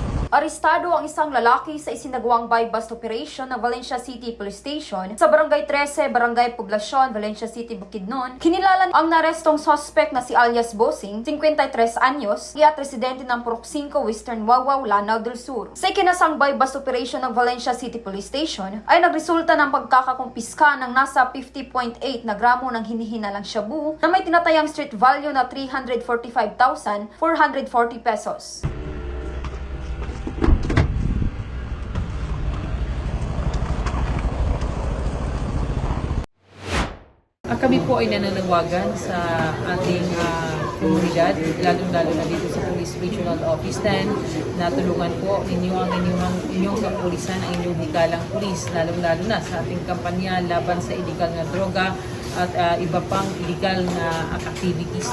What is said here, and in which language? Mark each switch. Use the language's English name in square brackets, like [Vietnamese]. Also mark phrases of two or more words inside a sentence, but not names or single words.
[Filipino] Arestado ang isang lalaki sa isinagawang buy-bust operation ng Valencia City Police Station sa Barangay 13, Barangay Poblacion, Valencia City, Bukidnon. Kinilala ang narestong suspect na si alias Bossing, 53 anyos, at residente ng Purok 5, Western Wawaw, Lanao del Sur. Sa ikinasang buy-bust operation ng Valencia City Police Station ay nagresulta ng pagkakakumpiska ng nasa 50.8 na gramo ng hinihinalang shabu na may tinatayang street value na 345,440 pesos. Kami po ay nananawagan sa ating komunidad, lalong-lalo na dito sa Police Regional Office 10, na tulungan po ninyo ang inyong kapulisan, ang inyong hikalang pulis, lalong-lalo na sa ating kampanya laban sa illegal na droga at iba pang illegal na activities.